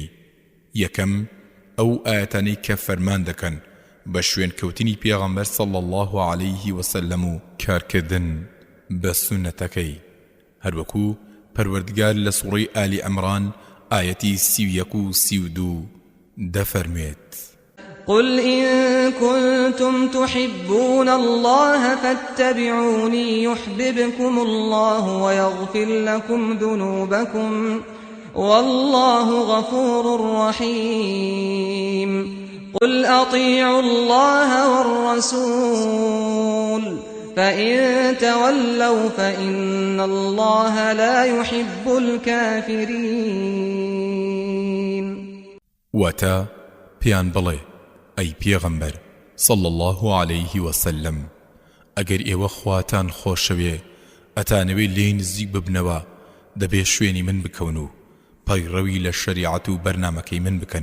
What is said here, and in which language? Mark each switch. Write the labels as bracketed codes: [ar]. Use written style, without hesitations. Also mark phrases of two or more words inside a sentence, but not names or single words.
[ckb] یەکەم ئەو ئاەتانەی کە فەرمان دەکەن بە شوێنکەوتنی پێغەمبەر [ar] صلی الله عليه وسلم [ckb] و کارکردن بە سنەتەکەی، هەروەکو پەروەردگار لە سوڕەی ئالی عەمران ئاەتی 31 و 32 دەفەرمێت: [ar] قل إن كنتم تحبون الله فاتبعوني يحببكم الله ويغفر لكم ذنوبكم والله غفور رحيم. قل أطيعوا الله والرسول فإن تولوا فإن الله لا يحب الكافرين. [ckb] واتا پیان بڵێ ئەی پێغەمبەر [ar] صلی الله عليه وسلم، [ckb] ئەگەر ئێوە خواتان خۆشەوێ ئەتانەوێ لێی نزیک ببنەوە دەبێ شوێنی من بکەون و پەیڕەوی لە شەریعەت و بەرنامەکەی من بکەن.